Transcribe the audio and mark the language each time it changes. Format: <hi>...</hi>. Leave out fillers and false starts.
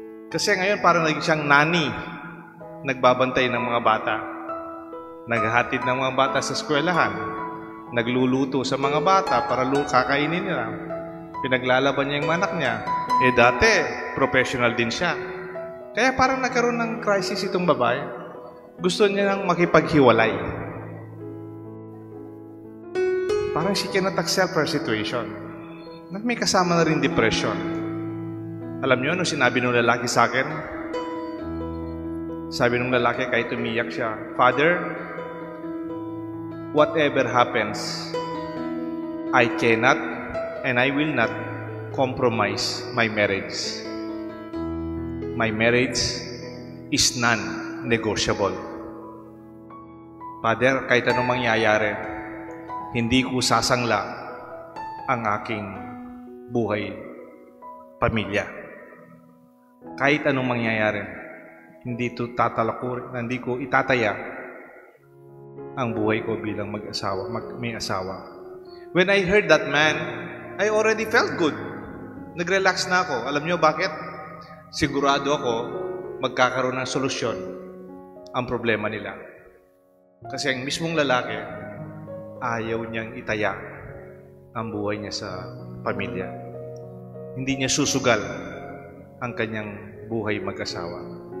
<tl>Kasi ngayon parang naging siyang nanny, nagbabantay ng mga bata, naghahatid ng mga bata sa eskwelahan, nagluluto sa mga bata para kakainin nila, pinaglalaban niya yung anak niya. Dati, professional din siya. Kaya parang nagkaroon ng crisis itong babae. Gusto niya nang makipaghiwalay.</tl> <en>Parang she cannot accept her situation.</en> <tl>May kasama na rin depression. Alam niyo, ano sinabi ng lalaki sa akin? Sabi ng lalaki kahit umiyak siya,</tl> <en>"Father, whatever happens, I cannot and I will not compromise my marriage. My marriage is non-negotiable.</en> <tl>Father, kahit anong mangyayari, hindi ko sasangla ang aking buhay, pamilya. Kahit anong mangyayari, hindi ko itataya ang buhay ko bilang may asawa."</tl> <en>When I heard that man, I already felt good.</en> <tl>Nag-relax na ako. Alam niyo bakit? Sigurado ako magkakaroon ng solusyon ang problema nila. Kasi ang mismong lalaki, ayaw niyang itaya ang buhay niya sa pamilya. Hindi niya susugal ang kanyang buhay mag-asawa.</tl>